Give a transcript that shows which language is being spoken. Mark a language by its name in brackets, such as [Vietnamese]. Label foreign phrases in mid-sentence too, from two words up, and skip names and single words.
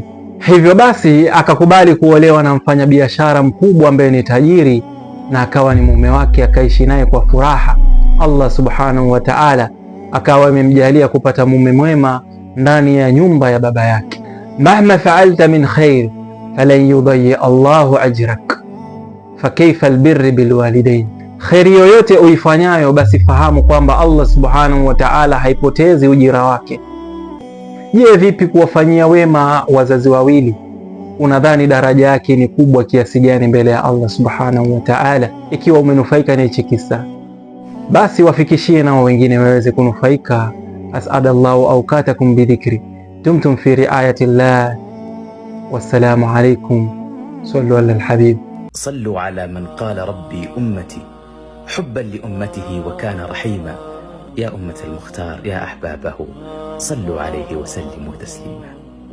[Swahili] Hivyo basi akakubali kuolewa na mfanyabiashara mkubwa ambaye ni tajiri, na akawa ni mume wake, akaishi naye kwa furaha. [Arabic] الله سبحانه وتعالى [Swahili] akawa amemjalia kupata mume mwema ndani ya nyumba ya baba yake. [Arabic] مهما فعلت من خير فلن يضيع الله أجرك فكيف البر بالوالدين, [Swahili] kheri yoyote uifanyayo basi fahamu kwamba [Arabic] الله سبحانه وتعالى [Swahili] haipotezi ujira wake. Je, vipi kuwafanyia wema wazazi wawili? Unadhani daraja yake ni kubwa kiasi gani mbele ya [Arabic] الله سبحانه وتعالى? [Swahili] Ikiwa umenufaika na hichi kisa, basi wafikishie nao wengine waweze kunufaika. [Arabic] أسعد الله أوقاتكم بذكره دمتم في رعاية الله, والسلام عليكم. صلوا على الحبيب. صلوا على من قال ربي أمتي حبا لأمته وكان رحيما يا أمة المختار يا أحبابه صلوا عليه وسلموا تسليما.